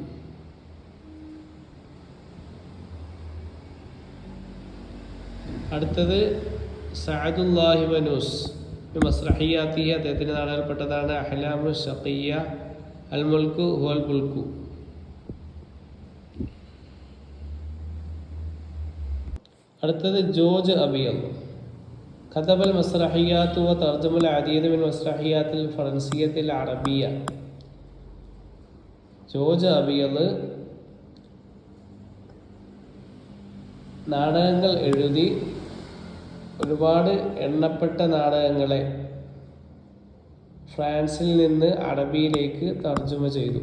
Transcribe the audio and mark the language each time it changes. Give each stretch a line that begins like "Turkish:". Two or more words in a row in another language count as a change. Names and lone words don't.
Malayalam: അടുത്തത് സഅദുല്ലാഹി വനൂസ്. മസ്റഹിയ്യാത്തിഹി, അദ്ദേഹത്തിൻ്റെ നാടകത്തിൽപ്പെട്ടതാണ് അഹ്ലാമു ഷഖിയ്യ, അൽ മുൽക്കു ഹുവൽ മുൽക്കു. അടുത്തത് ജോർജ് അബിയൽ.
Arabic: كتب المسرحيات وترجم العديد من المسرحيات الفرنسية العربية.
Malayalam: ജോർജ് അബിയൽ നാടകങ്ങൾ എഴുതി ഒരുപാട് എണ്ണപ്പെട്ട നാടകങ്ങളെ ഫ്രാൻസിൽ നിന്ന് അറബിയിലേക്ക് തർജ്ജമ ചെയ്തു.